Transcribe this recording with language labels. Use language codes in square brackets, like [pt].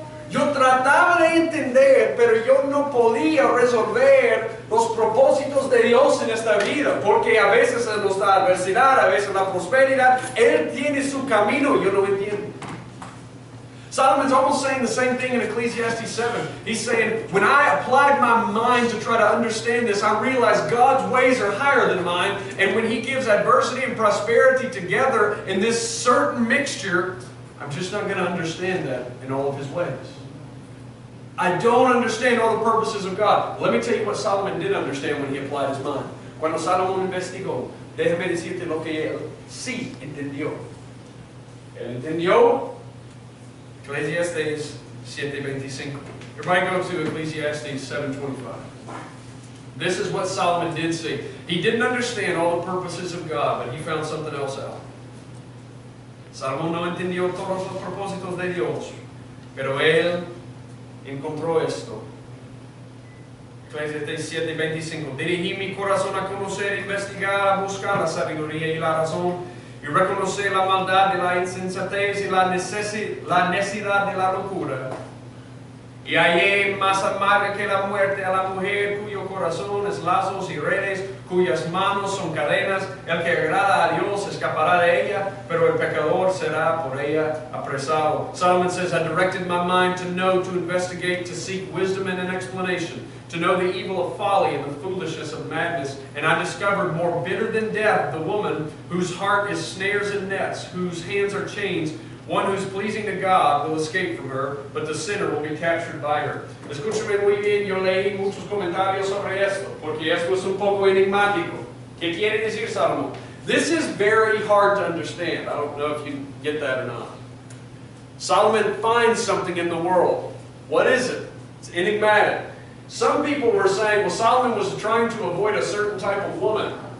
[es] Yo trataba de entender, pero yo no podía resolver los propósitos de Dios en esta vida, porque a veces nos da adversidad, a veces la prosperidad. Él tiene su camino, yo no entiendo. [en] Solomon's almost saying the same thing in Ecclesiastes 7. He's saying, when I applied my mind to try to understand this, I realized God's ways are higher than mine. And when He gives adversity and prosperity together in this certain mixture, I'm just not going to understand that in all of His ways. I don't understand all the purposes of God. Let me tell you what Solomon did understand when he applied his mind. [es] Cuando Salomón investigó, déjame decirte lo que él sí entendió. Él entendió Ecclesiastes 7:25. [en] Everybody go to Ecclesiastes 7:25. This is what Solomon did see. He didn't understand all the purposes of God, but he found something else out. [es] Salomón no entendió todos los propósitos de Dios, pero él encontró esto. Ecclesiastes 7:25. Dirigí mi corazón a conocer, investigar, a buscar la sabiduría y la razón, y reconocer la maldad de la insensatez y la necesidad de la locura. Y hallé más amarga que la muerte a la mujer cuyo corazón es lazos y redes, cuyas manos son cadenas. El que agrada a Dios escapará de ella, pero el pecador será por ella apresado. [en] Solomon says, I directed my mind to know, to investigate, to seek wisdom and an explanation, to know the evil of folly and the foolishness of madness. And I discovered more bitter than death the woman whose heart is snares and nets, whose hands are chains. One who's pleasing to God will escape from her, but the sinner will be captured by her. [es] Escúchame muy bien, yo leí muchos comentarios sobre esto, porque esto es un poco enigmático. ¿Qué quiere decir Salomón? [en] This is very hard to understand. I don't know if you get that or not. Solomon finds something in the world. What is it? It's enigmatic. Some people were saying, well, Solomon was trying to avoid a certain type of woman.